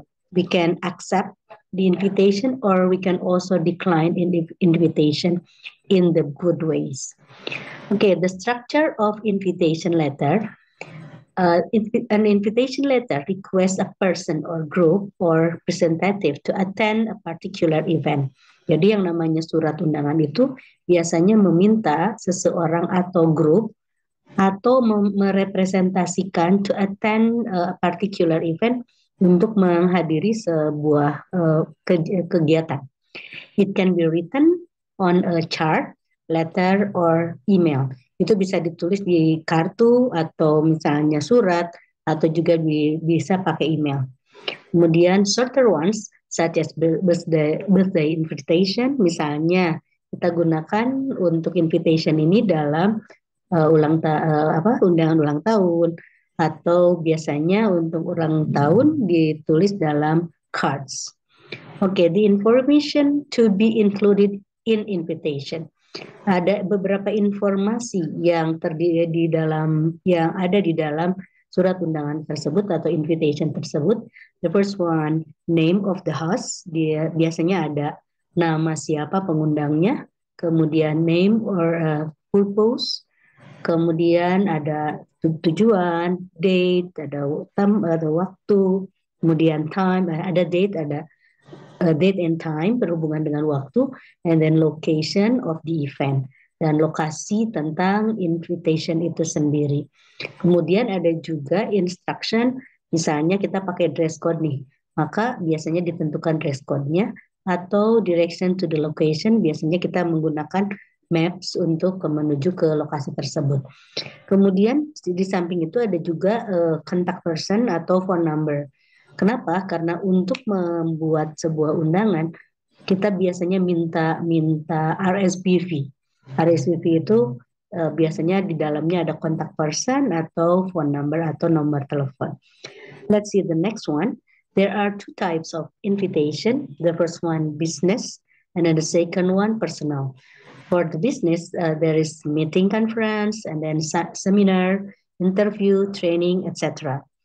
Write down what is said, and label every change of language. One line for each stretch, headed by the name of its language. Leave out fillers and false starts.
English: We can accept the invitation or we can also decline the invitation in the good ways. Okay, the structure of invitation letter. An invitation letter requests a person or group or representative to attend a particular event.
Indonesian: Jadi yang namanya surat undangan itu biasanya meminta seseorang atau grup atau merepresentasikan
English: to attend a particular event
Indonesian: untuk menghadiri sebuah kegiatan.
English: It can be written on a chart, letter, or email.
Indonesian: Itu bisa ditulis di kartu atau misalnya surat atau juga bisa pakai email. Kemudian
English: shorter ones such as birthday invitation,
Indonesian: misalnya kita gunakan untuk invitation ini dalam undangan ulang tahun, atau biasanya untuk ulang tahun ditulis dalam cards.
English: Okay, the information to be included in invitation.
Indonesian: Ada beberapa informasi yang terdiri yang ada di dalam surat undangan tersebut atau invitation tersebut.
English: The first one, name of the host.
Indonesian: Dia biasanya ada nama siapa pengundangnya, kemudian
English: name or purpose,
Indonesian: kemudian ada tujuan, date, ada waktu, kemudian time, ada date, ada
English: date and time
Indonesian: berhubungan dengan waktu,
English: and then location of the event,
Indonesian: dan lokasi tentang invitation itu sendiri. Kemudian ada juga instruction, misalnya kita pakai dress code nih, maka biasanya ditentukan dress code-nya, atau
English: direction to the location,
Indonesian: biasanya kita menggunakan maps untuk menuju ke lokasi tersebut. Kemudian di samping itu ada juga contact person atau phone number. Kenapa? Karena untuk membuat sebuah undangan kita biasanya minta RSVP. RSVP itu biasanya di dalamnya ada contact person atau phone number atau nomor telepon.
English: Let's see the next one. There are two types of invitation. The first one business, and then the second one personal. For the business, there is meeting, conference, and then seminar, interview, training, etc.